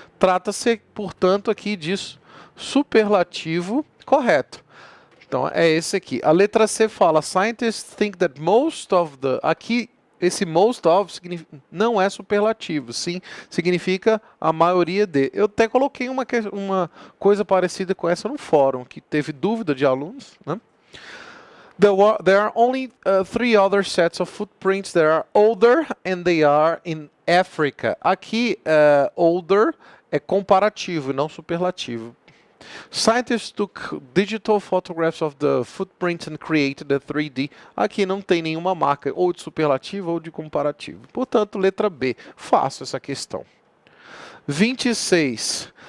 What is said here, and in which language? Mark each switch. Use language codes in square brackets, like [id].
[pt] Trata-se, portanto, aqui disso, superlativo correto. Então, é esse aqui. A letra C fala, [en] scientists think that most of the... [pt] Aqui, esse most of não é superlativo, sim, significa a maioria de. Eu até coloquei uma coisa parecida com essa no fórum, que teve dúvida de alunos, né? [en] There are only 3 other sets of footprints that are older and they are in Africa. [pt] Aqui, older é comparativo, não superlativo. [en] Scientists took digital photographs of the footprints and created a 3D. [pt] Aqui não tem nenhuma marca, ou de superlativo ou de comparativo. Portanto, letra B. Fácil essa questão. 26.